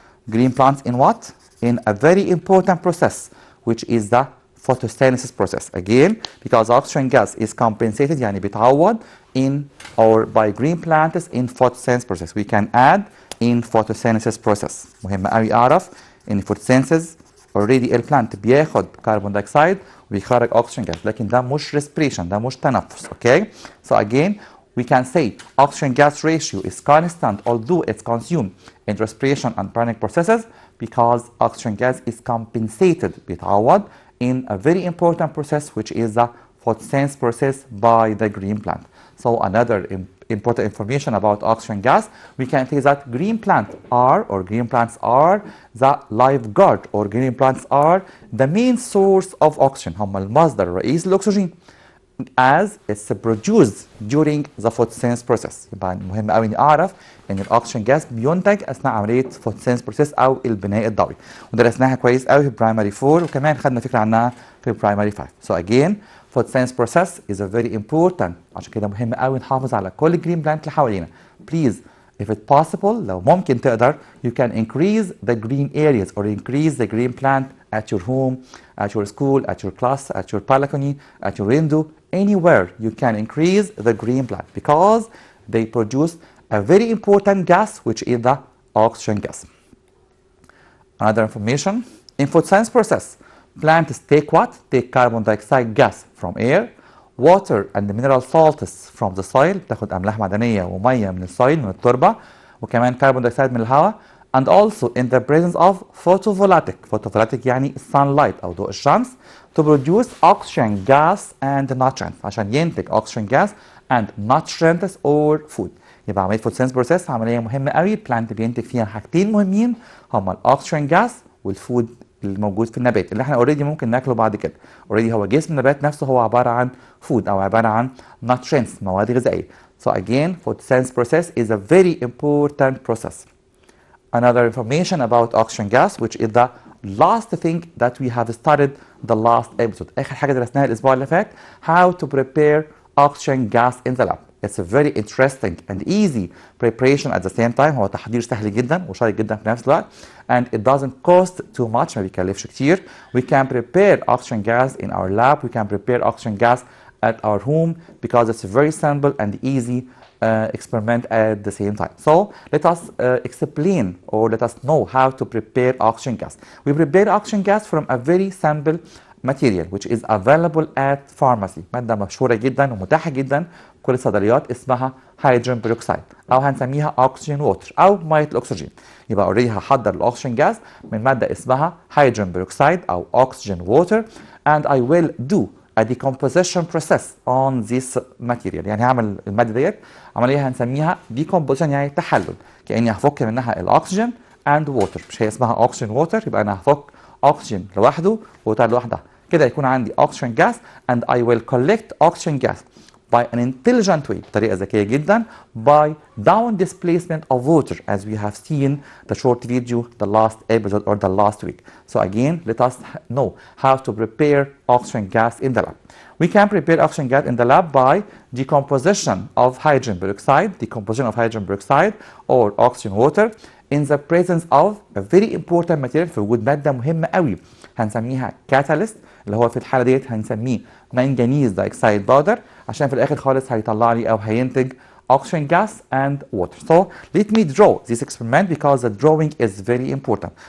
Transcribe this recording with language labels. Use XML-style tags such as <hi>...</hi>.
<en>Green plants in what? In a very important process which is the photosynthesis process. Again, because oxygen gas is compensated يعني بيتعوض in or by green plants in photosynthesis process. We can add in photosynthesis process.</en> <ar>مهم قوي اعرف ان photosynthesis already البلانت بياخد كربون دايوكسيد وبيخرج oxygen gas لكن ده مش respiration ده مش تنفس.</ar> <en>Okay, so again we can say oxygen gas ratio is constant although it's consumed in respiration and burning processes because oxygen gas is compensated بيتعوض in a very important process which is the photosynthesis process by the green plant. So another important information about oxygen gas, we can say that green plants are the lifeguard or green plants are the main source of oxygen.</en> <ar>هم المصدر الرئيسي للأكسجين</ar> <en>as it's produced during the photosynthesis process.</en> <ar>يبقى مهم قوي اني اعرف ان الاكسجين جاز بينتج اثناء عمليه photosynthesis process او البناء الضوئي ودرسناها كويس قوي في primary 4 وكمان خدنا فكره عنها في primary 5.</ar> <en>So again photosynthesis process is a very important</en> <ar>عشان كده مهم قوي نحافظ على كل الجرين بلانت اللي حوالينا.</ar> <en>Please if it's possible</en> <ar>لو ممكن تقدر</ar> <en>you can increase the green areas or increase the green plant at your home, at your school, at your class, at your balcony, at your window, anywhere you can increase the green plant because they produce a very important gas which is the oxygen gas. Another information, in photosynthesis process, plants take what? Take carbon dioxide gas from air, water and mineral salts from the soil</en> <ar>بتاخد أملاح معدنية ومية من السويل من التربة وكمان كربون دايوكسيد من الهواء</ar> <en>and also in the presence of photovoltaic يعني sunlight</en> <ar>أو ضوء الشمس</ar> <en>to produce oxygen gas and nutrients</en> <ar>عشان ينتج</ar> <en>oxygen gas and nutrients or food.</en> <ar>يبقى عملية photosynthesis process عملية مهمة قوي البلانت بينتج فيها حاجتين مهمين هما الاكسجين جاز والفود الموجود في النبات اللي احنا اوريدي ممكن ناكله بعد كده. اوريدي هو جسم النبات نفسه هو عبارة عن فود او عبارة عن nutrients مواد غذائية.</ar> <en>So again photosynthesis process is a very important process. Another information about oxygen gas which is the last thing that we have started the last episode.</en> <ar>آخر حاجة درسناها الأسبوع اللي فات</ar> <en>how to prepare oxygen gas in the lab. It's a very interesting and easy preparation at the same time.</en> <ar>هو تحضير سهل جدا وشيق جدا في نفس الوقت.</ar> <en>And it doesn't cost too much.</en> <ar>ما بيكلفش كتير.</ar> <en>We can prepare oxygen gas in our lab. We can prepare oxygen gas at our home because it's a very simple and easy experiment at the same time. So let us explain or let us know how to prepare oxygen gas. We prepare oxygen gas from a very simple material which is available at pharmacy.</en> <ar>مادة مشهورة جدا ومتاحة جدا في كل الصيدليات اسمها هيدروجين بيروكسيد أو هنسميها أكسجين ووتر أو مية الأكسجين. يبقى اوريدي هحضر الأكسجين جاز من مادة اسمها هيدروجين بيروكسيد أو أكسجين ووتر</ar> <en>and I will do a decomposition process on this material.</en> <ar>يعني هعمل المادة ديت عملية هنسميها decomposition يعني تحلل، كأني هفك منها الأكسجين and water. مش هي اسمها أكسجين ووتر، يبقى أنا هفك أكسجين لوحده ووتر لوحدها، كده يكون عندي</ar> <en>oxygen gas and I will collect oxygen gas by an intelligent way</en> <ar>بطريقة ذكية جدا</ar> <en>by down displacement of water as we have seen the short video the last episode or the last week. So again let us know how to prepare oxygen gas in the lab. We can prepare oxygen gas in the lab by decomposition of hydrogen peroxide or oxygen water in the presence of a very important material.</en> <ar>في وجود مادة مهمة قوي هنسميها catalyst اللي هو في الحالة ديت هنسميه منجنيز دايكسايد باودر عشان في الآخر خالص هيطلع لي أو هينتج</ar> <en>oxygen gas and water. So let me draw this experiment because the drawing is very important.</en>